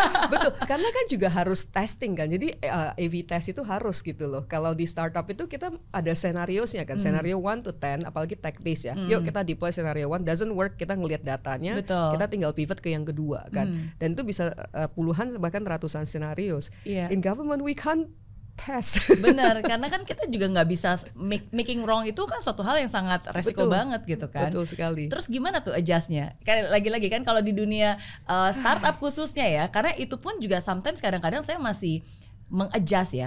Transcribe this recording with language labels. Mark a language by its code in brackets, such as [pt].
[id] Betul, karena kan juga harus testing kan. Jadi A/B test itu harus gitu loh. Kalau di startup itu kita ada senariosnya kan, senario 1 to 10, apalagi tech base ya. Yuk kita deploy senario 1, [en] doesn't work, [id] kita ngelihat datanya, kita tinggal pivot ke yang kedua kan. Dan itu bisa puluhan bahkan ratusan senarios. [en] In government we can't test. [id] Benar, karena kan kita juga nggak bisa [en] making wrong, [id] itu kan suatu hal yang sangat resiko banget gitu kan. Betul sekali. Terus gimana tuh adjustnya? Lagi-lagi kan kalau di dunia startup khususnya ya, karena itu pun juga sometimes kadang-kadang saya masih mengadjust ya.